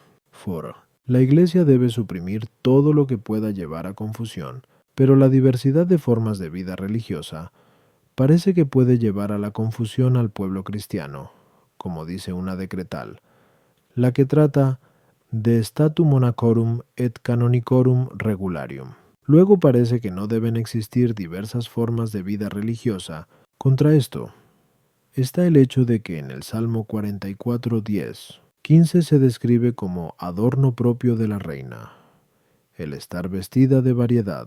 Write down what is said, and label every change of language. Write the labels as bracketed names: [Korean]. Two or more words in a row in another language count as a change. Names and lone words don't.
[Spanish] Foro. La Iglesia debe suprimir todo lo que pueda llevar a confusión, pero la diversidad de formas de vida religiosa parece que puede llevar a la confusión al pueblo cristiano, como dice una decretal, la que trata [Latin] de statu monacorum et canonicorum regularium. [Spanish] Luego parece que no deben existir diversas formas de vida religiosa. Contra esto está el hecho de que en el Salmo 44:10, 15 se describe como adorno propio de la reina, el estar vestida de variedad.